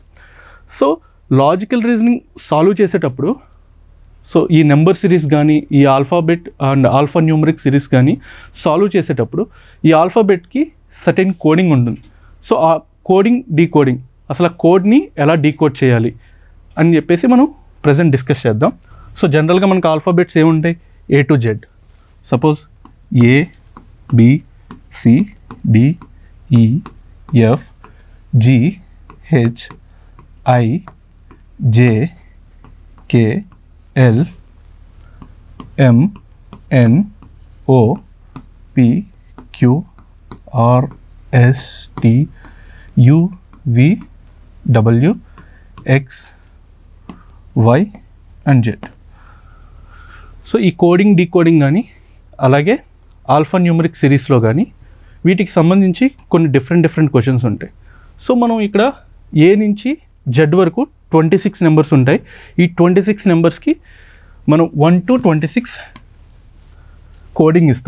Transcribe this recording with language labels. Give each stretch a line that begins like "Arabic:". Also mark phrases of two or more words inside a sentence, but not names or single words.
Telugu: సో
English: logical reasoning solve
Telugu: చేసేటప్పుడు సో ఈ
English: number series
Telugu: కానీ ఈ
English: alphabet and alpha numeric series
Telugu: కానీ సాల్వ్ చేసేటప్పుడు ఈ ఆల్ఫాబెట్కి
English: certain coding
Telugu: ఉంటుంది. సో ఆ
English: coding decoding
Telugu: అసలు ఆ కోడ్ని ఎలా డీకోడ్ చేయాలి అని చెప్పేసి మనం
English: present discuss
Telugu: చేద్దాం. సో జనరల్గా మనకు ఆల్ఫాబెట్స్ ఏముంటాయి?
English: A to Z. సపోజ్ A, B, C, D, E, F, G, H, I, J, K, L, M, N, O, P, Q, R, S, T, U, V, W, X, Y and Z.
Telugu: సో ఈ
English: coding decoding
Telugu: కానీ అలాగే
English: alpha numeric seriesలో
Telugu: కానీ వీటికి సంబంధించి కొన్ని
English: different questions
Telugu: ఉంటాయి. సో మనం ఇక్కడ A నుంచి Z వరకు 26 నెంబర్స్ ఉంటాయి. ఈ 26 నెంబర్స్కి మనం 1 to 26 కోడింగ్ ఇస్తాం.